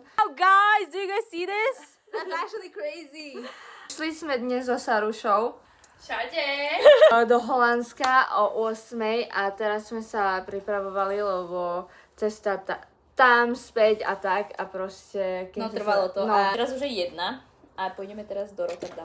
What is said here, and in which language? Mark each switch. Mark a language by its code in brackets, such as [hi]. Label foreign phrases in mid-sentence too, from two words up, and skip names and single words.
[en] Oh guys, do you guys see this? That's actually crazy. [sk] Šli sme dnes so Sarušou do Holandska o 8 a teraz sme sa pripravovali, lebo cesta tam späť a tak a proste... No trvalo to a teraz už je 1 a pôjdeme teraz do Rotterdamu.